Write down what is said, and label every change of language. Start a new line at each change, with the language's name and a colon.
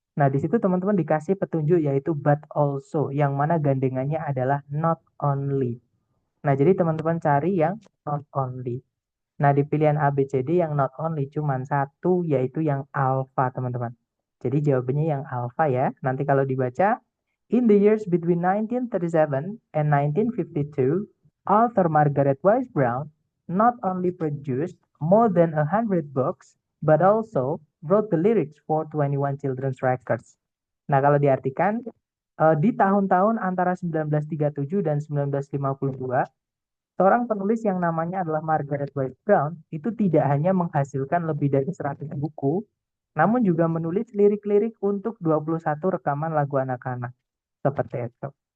Indonesian: Nah, di situ teman-teman dikasih petunjuk yaitu but also, yang mana gandengannya adalah not only. Nah, jadi teman-teman cari yang not only. Nah, di pilihan A, B, C, D yang not only cuma satu, yaitu yang alpha, teman-teman. Jadi jawabannya yang alpha ya. Nanti kalau dibaca,
English: in the years between 1937 and 1952, author Margaret Wise Brown not only produced more than 100 books, but also wrote the lyrics for 21 children's records.
Indonesian: Nah, kalau diartikan, di tahun-tahun antara 1937 dan 1952, seorang penulis yang namanya adalah Margaret Wise Brown itu tidak hanya menghasilkan lebih dari 100 buku, namun juga menulis lirik-lirik untuk 21 rekaman lagu anak-anak. Seperti itu.